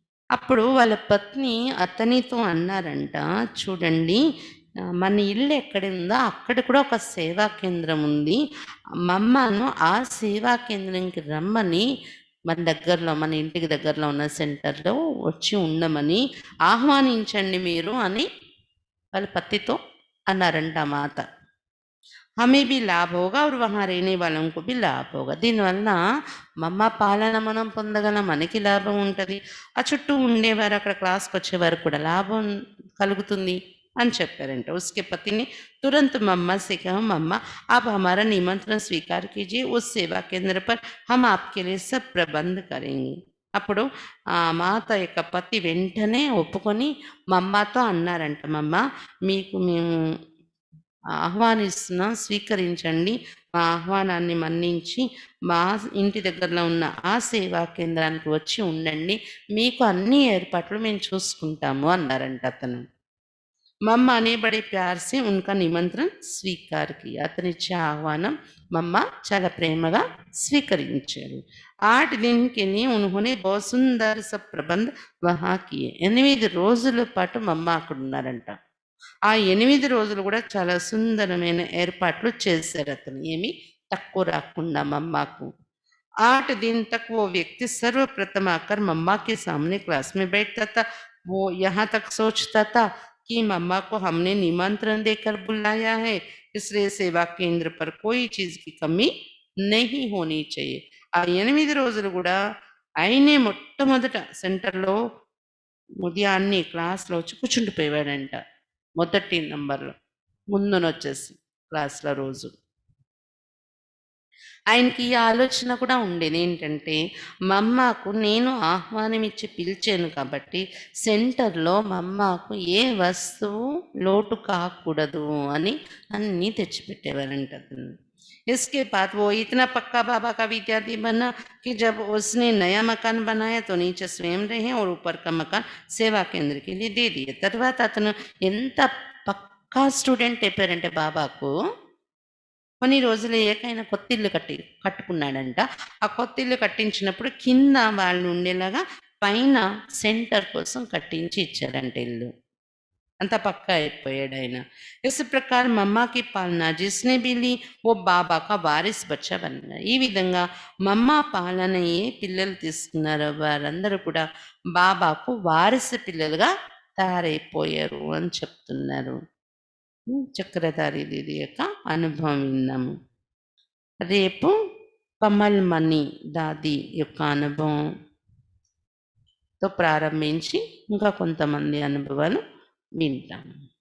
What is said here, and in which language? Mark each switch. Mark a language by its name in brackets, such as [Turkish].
[Telugu] అప్పుడు వాళ్ళ పత్ని అతనితో అన్నారంట, చూడండి మన ఇల్లు ఎక్కడ ఉందో అక్కడ కూడా ఒక సేవా కేంద్రం ఉంది, మమ్మను ఆ సేవా కేంద్రంకి రమ్మని, మన ఇంటికి దగ్గరలో ఉన్న సెంటర్లో వచ్చి ఉండమని ఆహ్వానించండి మీరు అని వాళ్ళ పతితో అన్నారంట మాత. [Hindi] हमें भी लाभ होगा और वहाँ रहने वालों को भी लाभ होगा. [Telugu] దీనివల్ల మమ్మ పాలన మనం పొందగలం, మనకి లాభం ఉంటుంది, ఆ చుట్టూ ఉండేవారు అక్కడ క్లాస్కి వచ్చేవారు కూడా లాభం కలుగుతుంది అని చెప్పారంట. [Hindi] उसके पति ने तुरंत मम्मा से कहा, मम्मा आप हमारा निमंत्रण स्वीकार कीजिए, उस सेवा केंद्र पर हम आपके लिए सब प्रबंध करेंगे. [Telugu] అప్పుడు ఆ మాత యొక్క పతి వెంటనే ఒప్పుకొని మమ్మతో అన్నారంట, మమ్మ మీకు మేము ఆహ్వానిస్తున్నాం, స్వీకరించండి, మా ఆహ్వానాన్ని మన్నించి మా ఇంటి దగ్గరలో ఉన్న ఆ సేవా కేంద్రానికి వచ్చి ఉండండి. మీకు అన్ని ఏర్పాట్లు మేము చూసుకుంటాము అన్నారంట అతను. [Hindi] मम्मा ने बड़े प्यार से उनका निमंत्रण स्वीकार किया. [Telugu] అతనిచ్చే ఆహ్వానం మమ్మ చాలా ప్రేమగా స్వీకరించారు. [Hindi] 8 दिन के लिए उन्होंने बहुत सुंदर सा प्रबंध वहाँ किए. [Telugu] 8 రోజుల పాటు మమ్మ అక్కడ ఉన్నారంట. ఆ 8 రోజులు కూడా చాలా సుందరమైన ఏర్పాట్లు చేశారు అతను. ఏమి తక్కువ రాకుండా మమ్మకు. [Hindi] 8 दिन तक वो व्यक्ति सर्वप्रथम आकर मम्मा के सामने क्लास में बैठता था. वो यहाँ तक सोचता था कि मम्मा को हमने निमंत्रण देकर बुलाया है, इसलिए सेवा केंद्र पर कोई चीज की कमी नहीं होनी चाहिए. [Telugu] ఆ 8 రోజులు కూడా ఆయనే మొట్టమొదట సెంటర్‌లో ఉదయాన్నే క్లాస్‌లో వచ్చి కూర్చుండిపోయేవాడంట. మొదటి నంబర్‌లో ముందునొచ్చేసి క్లాస్‌లో రోజు. ఆయనకి ఈ ఆలోచన కూడా ఉండేది. ఏంటంటే, మమ్మాకు నేను ఆహ్వానం ఇచ్చి పిలిచాను కాబట్టి, సెంటర్‌లో మమ్మాకు ఏ వస్తువు లోటు కాకూడదు అని అన్నీ తెచ్చిపెట్టేవారంట అతను. [Hindi] इसके बाद वो इतना पक्का बाबा का विद्यार्थी बना कि जब उसने नया मकान बनाया तो नीचे स्वयं रहे और ऊपर का मकान सेवा केंद्र के लिए दे दिए. [Telugu] తర్వాత అతను ఎంత పక్కా స్టూడెంట్ అయిపోయారంటే బాబాకు, కొన్ని రోజులు ఏకైనా కొత్తిల్లు కట్టుకున్నాడంట. ఆ కొత్తిల్లు కట్టించినప్పుడు కింద వాళ్ళు ఉండేలాగా పైన సెంటర్ కోసం కట్టించి ఇచ్చారంట ఇల్లు. అంత పక్కా అయిపోయాడాయన. [Hindi] इस प्रकार मम्मा की पालना जिसने भी ली वो बाबा का वारिस बच्चा बन गया. [Telugu] ఈ విధంగా మమ్మా పాలన ఏ పిల్లలు తీసుకున్నారో వారందరూ కూడా బాబాకు వారసు పిల్లలుగా తయారైపోయారు అని చెప్తున్నారు. చక్రధారి దీది యొక్క అనుభవం విన్నాము. రేపు కమల్ మణి దాది యొక్క అనుభవంతో ప్రారంభించి ఇంకా కొంతమంది అనుభవాలు వింటాము.